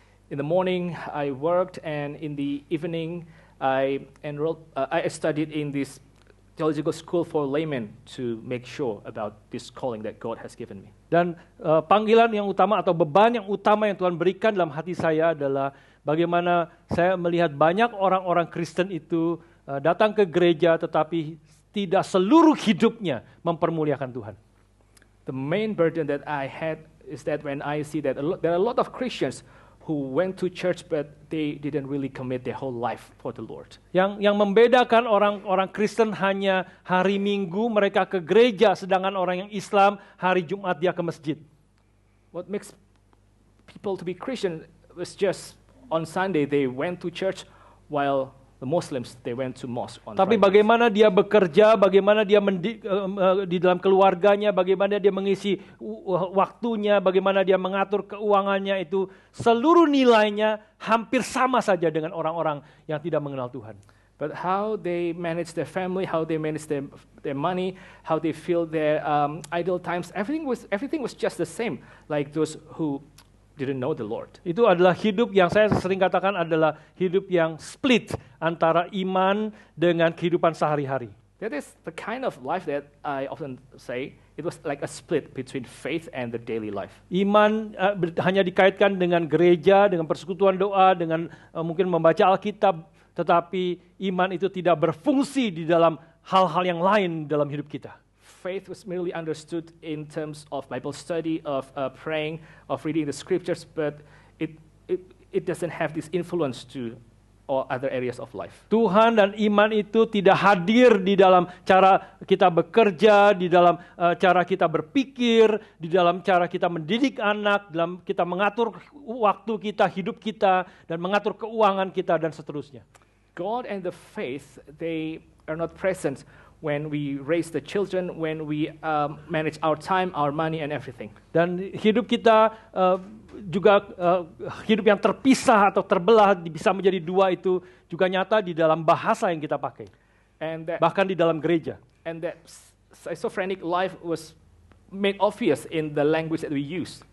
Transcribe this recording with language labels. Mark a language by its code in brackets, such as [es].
[en] In the morning I worked, and in the evening I studied in this theological school for laymen to make sure about this calling that God has given me. [id] Dan panggilan yang utama atau beban yang utama yang Tuhan berikan dalam hati saya adalah bagaimana saya melihat banyak orang-orang Kristen itu datang ke gereja tetapi tidak seluruh hidupnya mempermuliakan Tuhan. [en] The main burden that I had is that when I see that there are a lot of Christians who went to church but they didn't really commit their whole life for the Lord. [id] Yang membedakan orang-orang Kristen hanya hari Minggu mereka ke gereja, sedangkan orang yang Islam hari Jumat dia ke masjid. [en] What makes people to be Christian was just on Sunday they went to church, while the Muslims they went to mosque on [id] Tapi [en] Fridays. [id] bagaimana dia bekerja, bagaimana dia di dalam keluarganya, bagaimana dia mengisi waktunya, bagaimana dia mengatur keuangannya, itu seluruh nilainya hampir sama saja dengan orang-orang yang tidak mengenal Tuhan. [en] But how they manage their family, how they manage their money, how they fill their idle times, everything was just the same, like those who didn't know the Lord. [id] Itu adalah hidup yang saya sering katakan adalah hidup yang split antara iman dengan kehidupan sehari-hari. [en] That is the kind of life that I often say, it was like a split between faith and the daily life. [id] Iman hanya dikaitkan dengan gereja, dengan persekutuan doa, dengan mungkin membaca Alkitab, tetapi iman itu tidak berfungsi di dalam hal-hal yang lain dalam hidup kita. [en] Faith was merely understood in terms of Bible study, of praying, of reading the scriptures, but it doesn't have this influence to all other areas of life. [id] Tuhan dan iman itu tidak hadir di dalam cara kita bekerja, di dalam cara kita berpikir, di dalam cara kita mendidik anak, dalam kita mengatur waktu kita, hidup kita, dan mengatur keuangan kita, dan seterusnya. [en] God and the faith, they are not present when we raise the children, when we manage our time, our money, and everything. [id] Dan hidup kita juga hidup yang terpisah atau terbelah bisa menjadi dua itu juga nyata di dalam bahasa yang kita pakai, bahkan di dalam gereja. [en] And that schizophrenic life was made obvious in the language that we use.